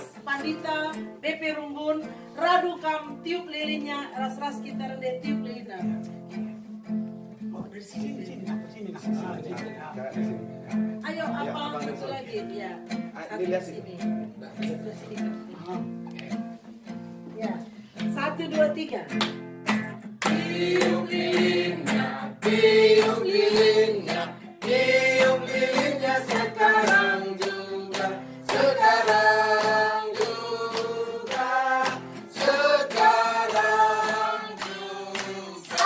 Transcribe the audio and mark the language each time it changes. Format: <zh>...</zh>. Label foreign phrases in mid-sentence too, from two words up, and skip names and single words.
<btx>pandita BP rumbun radu kam</btx> <id>tiup lilinnya</id> <btx>ras-ras kita rende tiup lilina.</btx> <id>Oh, dari sini, sini. Ayo apa satu lagi ya. Satu di sini. Sebelah sini. Ya. 1 2 3. Tiup lilinnya, tiup lilinnya, tiup lilinnya sekarang juga, sekarang juga, sekarang juga.</id>